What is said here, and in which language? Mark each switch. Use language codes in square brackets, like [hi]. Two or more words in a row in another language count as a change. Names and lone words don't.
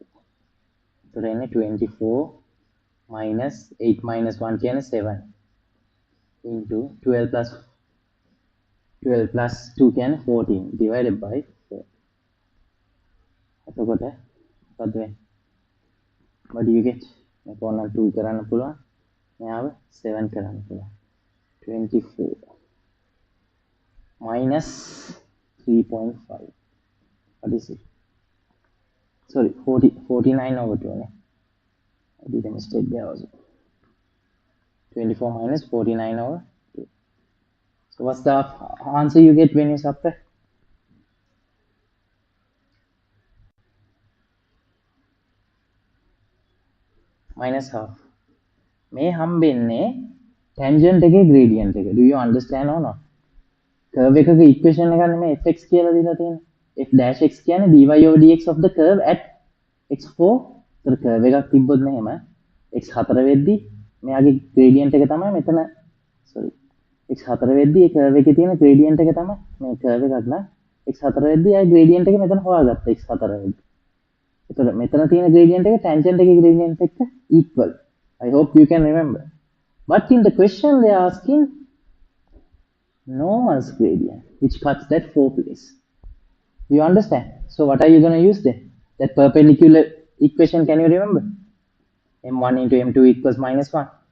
[en] So then 24 minus 8 minus 1 can 7 into 12 plus 2 can 14 divided by 4. What do you get? If one 2 [si] කරන්න පුළුවන් මෙයාව 7 කරන්න පුළුවන් [en] 24 minus 3.5. What is it? Sorry, 49 over 2. I did a mistake there also. 24 minus 49 over 2. So what's the answer you get when you subtract? Minus half. [si] May හම්බෙන්නේ tangent එකේ gradient එක. [en] Do you understand or not? [si] Curve එකක equation එකක් නෙමෙයි fx කියලා දීලා තියෙන්නේ. [en] f dash x කියන්නේ dy over dx of the curve at x4. [si] ඒතර curve එකක් තිබ්බොත් මෙහෙම x4 වෙද්දි මෙයාගේ gradient එක තමයි මෙතන sorry x4 වෙද්දි ඒ curve එකේ තියෙන gradient එක තමයි මේ curve එකක් නා x4 වෙද්දි ආයි gradient එක මෙතන හොයාගත්තා x4 වෙද්දි. ඒතර මෙතන තියෙන gradient එක tangent එකේ gradient එක්ක equal. [en] I hope you can remember. But in the question they are asking normal's gradient which cuts that 4 place. You understand? So what are you going to use then? That perpendicular equation, can you remember? m1 into m2 equals minus 1.